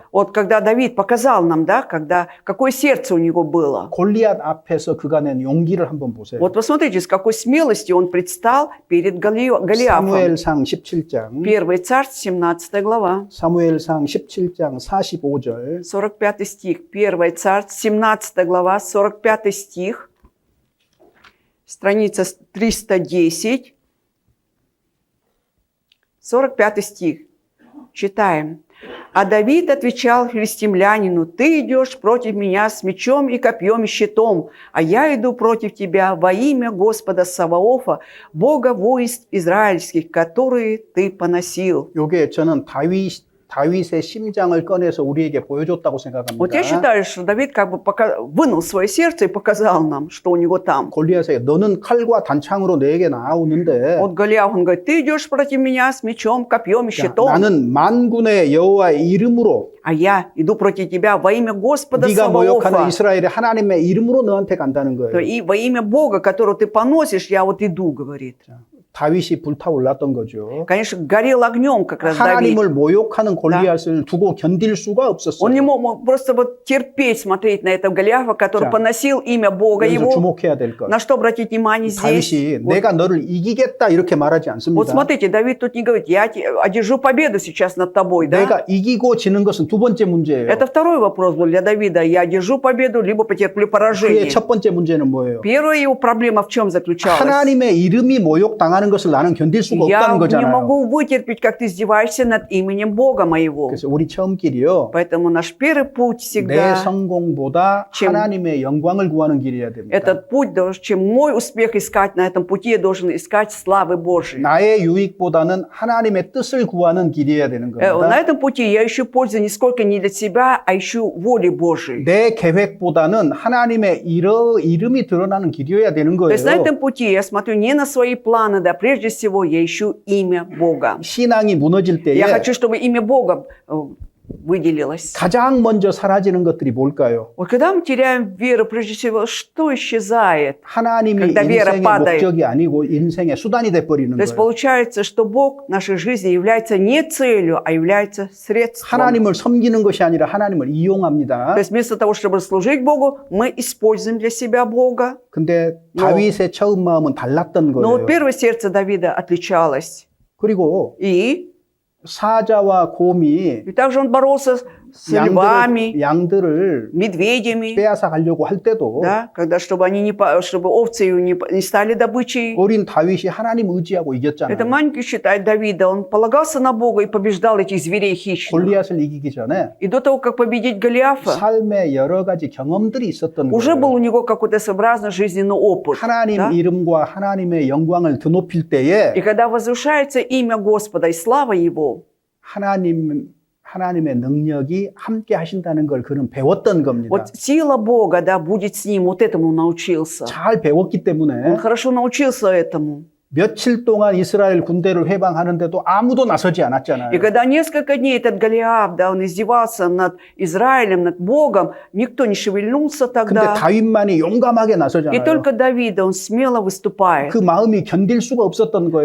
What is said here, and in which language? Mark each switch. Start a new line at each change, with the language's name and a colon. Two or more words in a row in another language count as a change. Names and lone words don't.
Russian: Вот когда Давид показал нам, да, какое сердце у него было.
Korean: 골리앗 앞에서 그가 낸 용기를 한번 보세요.
Russian: Вот посмотрите, с какой смелостью он предстал перед Голиафом.
Korean: 사무엘상 17장.
Russian: 1 Царств, 17 глава,
Korean: 사무엘상 17장 45절.
Russian: 45 стих. 1 Царств, 17 глава, 45 стих. Страница 310. 45 стих. Читаем. А Давид отвечал филистимлянину: «Ты идешь против меня с мечом и копьем и щитом, а я иду против тебя во имя Господа Саваофа, Бога войск израильских, которые ты поносил».
Korean: 요게 저는 다윗의 심장을 꺼내서 우리에게 보여줬다고
Russian: Вот я
Korean: 생각합니다.
Russian: считаю, что Давид как бы вынул свое сердце и показал нам, что у него там.
Korean: 골리앗에게 너는 칼과 단창으로 내게 나오는데
Russian: Вот Голиаф, он говорит: «Ты идешь против меня с мечом, копьем и
Korean: 자,
Russian: щитом,
Korean: 나는 만군의 여호와의 이름으로
Russian: а я иду против тебя во имя Господа
Korean: 네가 모욕하는
Russian: Саваофа».
Korean: 이스라엘의 하나님의 이름으로 너한테 간다는
Russian: То
Korean: 거예요.
Russian: И во имя Бога, которого ты поносишь, я вот иду, говорит.
Korean: 다윗이 불타올랐던 거죠.
Russian: Конечно, горел огнем как раз Давид.
Korean: 하나님을 모욕하는 골리앗을 두고 견딜 수가
Russian: Он
Korean: 없었어요.
Russian: не мог просто вот терпеть смотреть на этого Голиафа, который
Korean: 자,
Russian: поносил имя Бога
Korean: 여기서
Russian: его.
Korean: 주목해야 될 것.
Russian: На что обратить внимание здесь?
Korean: 다윗이
Russian: Вот,
Korean: 내가 너를 이기겠다 이렇게 말하지
Russian: вот
Korean: 않습니다.
Russian: смотрите, Давид тут не говорит: «Я одержу победу сейчас над тобой», да?
Korean: 내가 이기고 지는 것은 두 번째 문제예요.
Russian: Это второй вопрос был для Давида. Я одержу победу, либо потерплю
Korean: 그의
Russian: поражение.
Korean: 첫 번째 문제는 뭐예요?
Russian: Первая его проблема в чем заключалась?
Korean: 하나님의 이름이 모욕당하는 것을 나는 견딜 수가
Russian: Я
Korean: 없다는
Russian: не
Korean: 거잖아요.
Russian: могу вытерпеть, как ты издеваешься над именем Бога моего.
Korean: 그래서 우리 처음 길이요.
Russian: Поэтому наш первый путь
Korean: 내
Russian: всегда,
Korean: 성공보다
Russian: чем-
Korean: 하나님의 영광을 구하는 길이어야 됩니다.
Russian: этот путь, чем мой успех искать на этом пути, я должен искать славы Божией.
Korean: 나의 유익보다는 하나님의 뜻을 구하는 길이어야 되는
Russian: На
Korean: 겁니다.
Russian: этом пути я ищу пользу нисколько не для себя, а ищу воли Божией.
Korean: 내 계획보다는 하나님의 이름이 드러나는 길이어야 되는
Russian: То есть на
Korean: 거예요.
Russian: этом пути я смотрю не на свои планы, да, прежде всего я ищу имя Бога.
Korean: 신앙이 무너질 때에
Russian: Я хочу, чтобы имя Бога выделилось.
Korean: 가장 먼저 사라지는 것들이 뭘까요?
Russian: Вот когда мы теряем веру, прежде всего, что исчезает?
Korean: 하나님이
Russian: когда вера
Korean: 인생의
Russian: падает.
Korean: 목적이 아니고 인생의 수단이 돼버리는
Russian: То есть
Korean: 거예요.
Russian: получается, что Бог в нашей жизни является не целью, а является средством.
Korean: 하나님을 섬기는 것이 아니라 하나님을 이용합니다.
Russian: То есть вместо того, чтобы служить Богу, мы используем для себя Бога.
Korean: 근데 다윗의 처음 마음은 달랐던
Russian: Но вот
Korean: 거예요.
Russian: первое сердце Давида отличалось.
Korean: 그리고
Russian: И
Korean: 사자와 곰이
Russian: также он боролся с львами,
Korean: 양들을
Russian: медведями,
Korean: 빼앗아 가려고 할 때도
Russian: да, когда, чтобы овцы его не стали добычей.
Korean: 어린 다윗이 하나님 의지하고
Russian: Это
Korean: 이겼잖아요.
Russian: маленький считает Давида. Он полагался на Бога и побеждал этих зверей хищных.
Korean: 골리앗을 이기기 전에
Russian: И до того, как победить Голиафа,
Korean: 삶의 여러 가지 경험들이 있었던
Russian: уже был
Korean: 거예요.
Russian: у него какой-то своеообразный жизненный опыт.
Korean: 하나님
Russian: да?
Korean: 이름과 하나님의 영광을 드높일 때에
Russian: И когда возвышается имя Господа и слава Его,
Korean: 하나님의 능력이 함께 하신다는 걸 그는 배웠던 겁니다.
Russian: вот сила Бога, да, будет с ним. Вот этому он научился.
Korean: 잘 배웠기
Russian: Он
Korean: 때문에
Russian: хорошо научился этому.
Korean: 며칠 동안 이스라엘 군대를 회방하는데도 아무도 나서지
Russian: И
Korean: 않았잖아요.
Russian: когда несколько дней этот Голиаф, да, он издевался над Израилем, над Богом, никто не шевельнулся
Korean: 근데
Russian: тогда.
Korean: 다윗만이 용감하게
Russian: И
Korean: 나서잖아요.
Russian: только Давида, он смело выступает.
Korean: 그 마음이 견딜 수가 없었던 거예요.